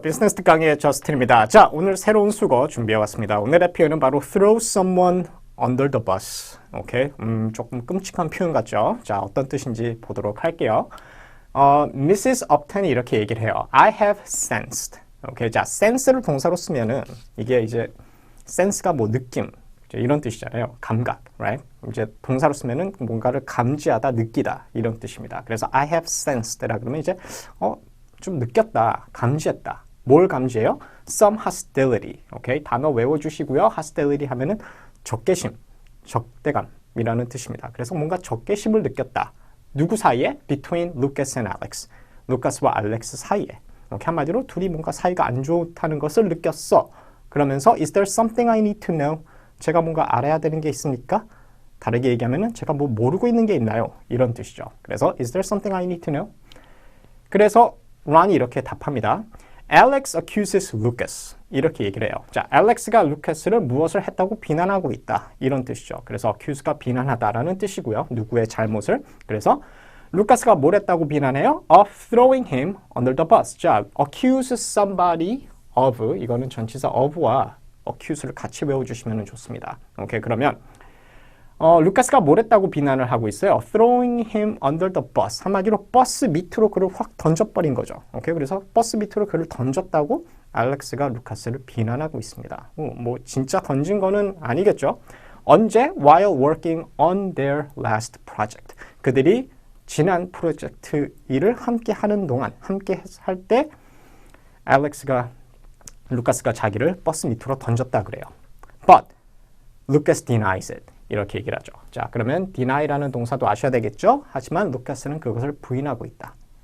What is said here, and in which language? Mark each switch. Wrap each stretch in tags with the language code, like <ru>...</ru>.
<ko>비즈니스 특강의 저스틴입니다. 자, 오늘 새로운 수거 준비해왔습니다. 오늘의 표현은 바로</ko> <en>throw someone under the bus.</en> <ko>오케이? 조금 끔찍한 표현 같죠? 자, 어떤 뜻인지 보도록 할게요.</ko> <en>Mrs.</en> <ko>Upton이 이렇게 얘기를 해요.</ko> <en>I have sensed. 오케이?</en> <ko>자, sense를 동사로 쓰면은 이게 이제 sense가 뭐 느낌 이런 뜻이잖아요. 감각, right? 이제 동사로 쓰면은 뭔가를 감지하다, 느끼다 이런 뜻입니다. 그래서</ko> <en>I have sensed</en> <ko>라 그러면 이제 좀 느꼈다, 감지했다. 뭘 감지해요?</ko> <en>Some hostility.</en> <ko>오케이? 단어 외워주시고요. hostility 하면은 적개심, 적대감이라는 뜻입니다. 그래서 뭔가 적개심을 느꼈다.</ko> <en>누구 사이에? Between Lucas and Alex.</en> <ko>루카스와 알렉스 사이에. 이렇게 한마디로 둘이 뭔가 사이가 안 좋다는 것을 느꼈어.</ko> <en>그러면서 Is there something I need to know?</en> <ko>제가 뭔가 알아야 되는 게 있습니까? 다르게 얘기하면은 제가 뭐 모르고 있는 게 있나요? 이런 뜻이죠.</ko> <en>그래서 Is there something I need to know?</en> <ko>그래서 론이 이렇게 답합니다.</ko> <en>Alex accuses Lucas.</en> <ko>이렇게 얘기를 해요. 자, Alex가 루카스를 무엇을 했다고 비난하고 있다. 이런 뜻이죠. 그래서 accuse가 비난하다라는 뜻이고요. 누구의 잘못을. 그래서 루카스가 뭘 했다고 비난해요?</ko> <en>Of throwing him under the bus. 자, accuse somebody of.</en> <ko>이거는 전치사 of와 accuse를 같이 외워주시면 좋습니다. 오케이, 그러면 루카스가 뭘 했다고 비난을 하고 있어요.</ko> <en>Throwing him under the bus.</en> <ko>한마디로 버스 밑으로 그를 확 던져버린 거죠. 오케이, 그래서 버스 밑으로 그를 던졌다고 알렉스가 루카스를 비난하고 있습니다. 뭐 진짜 던진 거는 아니겠죠. 언제?</ko> <en>While working on their last project.</en> <ko>그들이 지난 프로젝트 일을 함께 하는 동안, 함께 할 때 루카스가 자기를 버스 밑으로 던졌다 그래요.</ko> <en>But Lucas denies it.</en> <ko>이렇게 얘기를 하죠. 자, 그러면 deny라는 동사도 아셔야 되겠죠? 하지만 루카스는 그것을 부인하고 있다.</ko>